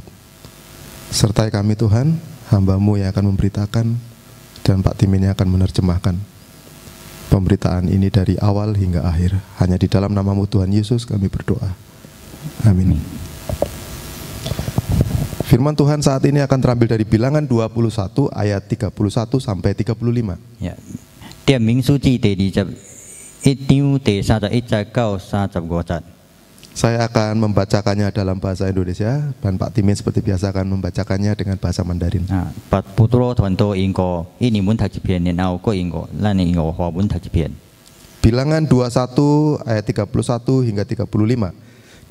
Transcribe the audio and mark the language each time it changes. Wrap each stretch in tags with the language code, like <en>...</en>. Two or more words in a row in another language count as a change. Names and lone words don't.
<id>Sertai kami Tuhan, hamba-Mu yang akan memberitakan, dan Pak Tim ini akan menerjemahkan pemberitaan ini dari awal hingga akhir. Hanya di dalam nama-Mu Tuhan Yesus kami berdoa. Amin. Firman Tuhan saat ini akan terambil dari Bilangan 21 ayat 31 sampai 35. Ya.</id> <zh>第民书記第21章第31節到35節。</zh> <id>Saya akan membacakannya dalam bahasa Indonesia dan Pak Timin seperti biasa akan membacakannya dengan bahasa Mandarin. Bilangan 21 ayat 31 hingga 35.</id>